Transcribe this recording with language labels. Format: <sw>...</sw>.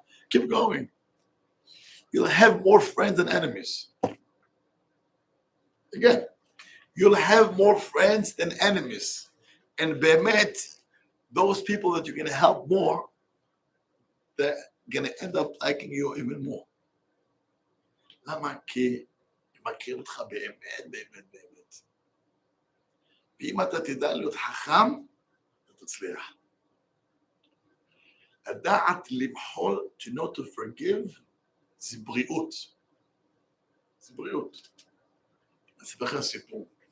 <en>Keep going. You'll have more friends than enemies. Again, you'll have more friends than enemies. And</en> <he>be'emet,</he> <en>those people that you're going to help more, they're going to end up liking you even more.</en> <he>למה? כי מכיר אותך באמת, באמת, באמת. ואם אתה תדע להיות חכם, אתה תצליח. לדעת למחול,</he> <en>to know to forgive,</en> <he>זה בריאות. זה בריאות. אני אספר לך סיפור.</he>